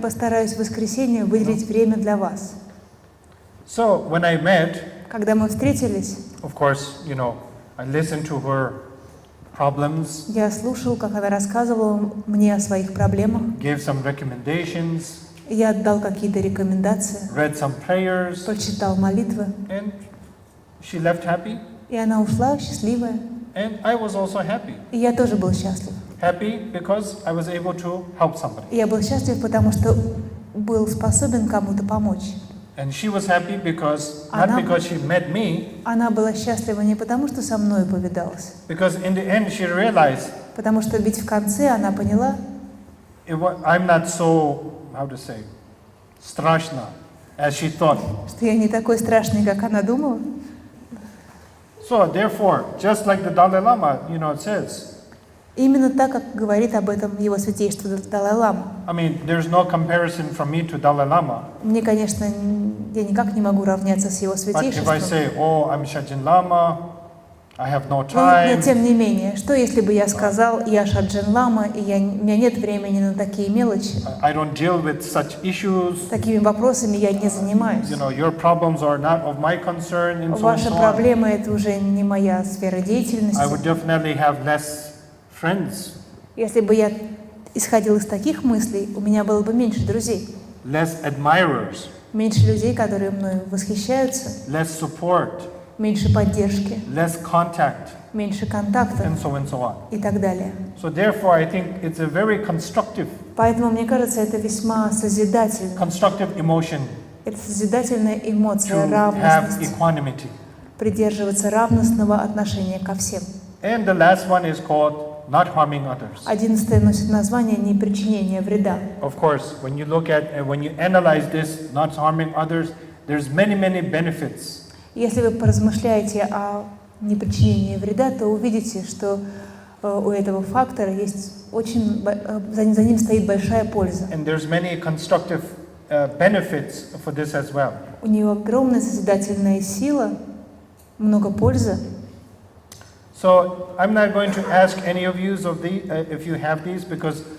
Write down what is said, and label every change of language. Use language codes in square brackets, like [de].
[ru] постараюсь в воскресенье выделить время для вас. [en] So when I met, [ru] Когда мы встретились, [en] of course, I listened to her problems, [ru] я слушал, как она рассказывала мне о своих проблемах. [en] gave some recommendations, [ru] Я отдал какие-то рекомендации, [en] read some prayers, [ru] прочитал молитвы, [en] and she left happy, [ru] и она ушла счастливая. [en] and I was also happy. [ru] И я тоже был счастлив. [en] Happy because I was able to help somebody. [ru] И я был счастлив, потому что был способен кому-то помочь. [en] And she was happy because, not because she met me, [ru] Она была счастлива не потому, что со мной повидалась, [en] because in the end she realized [ru] потому что ведь в конце она поняла, [en] I'm not so, how to say, [ru] страшно, [en] as she thought. [ru] что я не такой страшный, как она думала. [en] So therefore, just like the Dalai Lama, it says, [ru] Именно так, как говорит об этом Его Святейшество Далай-ламы. [en] I mean, there's no comparison from me to Dalai Lama. [ru] Мне, конечно, я никак не могу равняться с Его [en] But if I [ru] Святейшеством. [en] say, oh, I'm Шаджин-лама, I have no [ru] Но [en] time, [ru] тем не менее, что если бы я сказал, я Шаджин-лама, и у меня нет времени на такие мелочи, [en] I don't deal with such issues, [ru] такими вопросами я не занимаюсь. [en] your problems are not of my concern, and so on. [ru] Ваша проблема — это уже не моя сфера [en] I [ru] деятельности. [en] would definitely have less friends, [ru] Если бы я исходил из таких мыслей, у меня было бы меньше друзей, [en] less admirers, [ru] меньше людей, которые мною восхищаются, [en] less support, [ru] меньше поддержки, [en] less contact, [ru] меньше контактов [en] and so on. [ru] и так далее. [en] So therefore, I think it's a very constructive [ru] Поэтому, мне кажется, это весьма созидательно. [en] emotion [ru] Это созидательная эмоция, [en] to have [ru] равностность, [en] equanimity. [ru] придерживаться равностного отношения ко всем. [en] And the last one is called not harming others. [ru] 11 носит название «непричинение вреда». [en] Of course, when you look at, when you analyze this, not harming others, there's many benefits. [ru] Если вы поразмышляете о непричинении вреда, то увидите, что у этого фактора есть за ним стоит большая польза. [en] And there's many constructive benefits for this as well. [ru] У нее огромная созидательная сила, много пользы. [en] So I'm not going to ask any of you if you have these, because